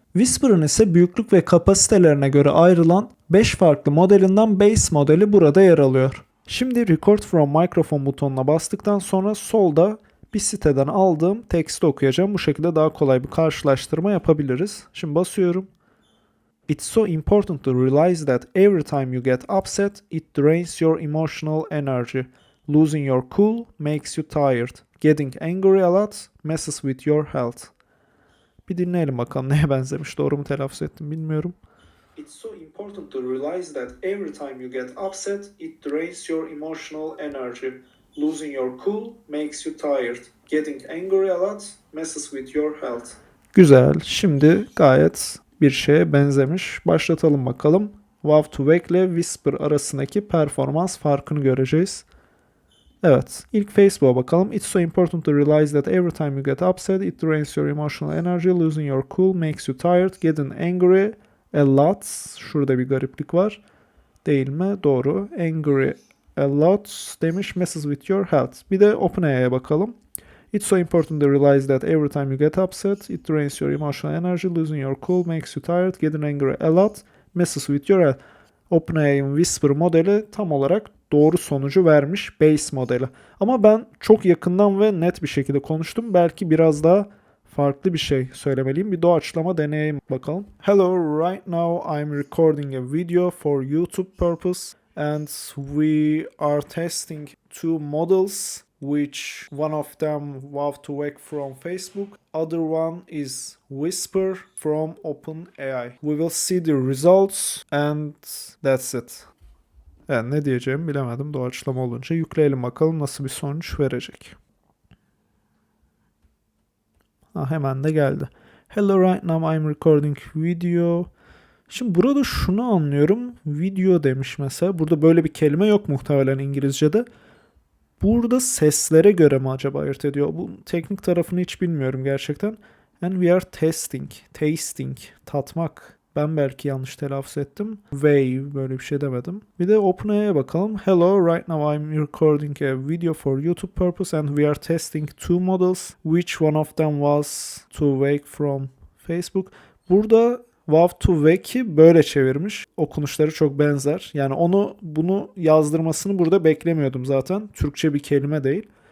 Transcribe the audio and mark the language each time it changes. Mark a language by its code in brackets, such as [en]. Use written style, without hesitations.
[tr] Whisper'ın ise büyüklük ve kapasitelerine göre ayrılan 5 farklı modelinden Base modeli burada yer alıyor. Şimdi Record from Microphone butonuna bastıktan sonra solda bir siteden aldığım teksti okuyacağım. Bu şekilde daha kolay bir karşılaştırma yapabiliriz. Şimdi basıyorum. [en] It's so important to realize that every time you get upset, it drains your emotional energy. Losing your cool makes you tired. Getting angry a lot messes with your health. [tr] Bir dinleyelim bakalım neye benzemiş. Doğru mu telaffuz ettim bilmiyorum. [en] It's so important to realize that every time you get upset, it drains your emotional energy. Losing your cool makes you tired. Getting angry a lot messes with your health. [tr] Güzel. Şimdi gayet bir şeye benzemiş. Başlatalım bakalım. Wow2Vec ile Whisper arasındaki performans farkını göreceğiz. Evet. İlk Facebook'a bakalım. [en] It's so important to realize that every time you get upset, it drains your emotional energy. Losing your cool makes you tired. Getting angry a lot. [tr] Şurada bir gariplik var. Değil mi? Doğru. [en] Angry a lot [tr] demiş. [en] Messes with your health. [tr] Bir de OpenAI'ye bakalım. [en] It's so important to realize that every time you get upset, it drains your emotional energy, losing your cool makes you tired, getting angry a lot, messes with your health. [tr] OpenAI'ın Whisper modeli tam olarak doğru sonucu vermiş, base modeli. Ama ben çok yakından ve net bir şekilde konuştum. Belki biraz daha farklı bir şey söylemeliyim. Bir doğaçlama deneyeyim bakalım. [en] Hello, right now I'm recording a video for YouTube purpose and we are testing two models, which one of them Wow to Wake from Facebook, other one is Whisper from OpenAI. We will see the results and that's it. [tr] Yani ne diyeceğimi bilemedim. Doğaçlama olunca yükleyelim bakalım nasıl bir sonuç verecek. Hemen de geldi. [en] Hello, right now I'm recording video. [tr] Şimdi burada şunu anlıyorum. Video demiş mesela. Burada böyle bir kelime yok muhtemelen İngilizce'de. Burada seslere göre mi acaba ayırt ediyor? Bu teknik tarafını hiç bilmiyorum gerçekten. [en] And we are tasting, [tr] tatmak. Ben belki yanlış telaffuz ettim. Way, böyle bir şey demedim. Bir de OpenAI'ye bakalım. [en] Hello, right now I'm recording a video for YouTube purpose and we are testing two models. Which one of them was to wake from Facebook? [tr] Burada Wow to Wake'i böyle çevirmiş. Okunuşları çok benzer. Yani bunu yazdırmasını burada beklemiyordum zaten. Türkçe bir kelime değil.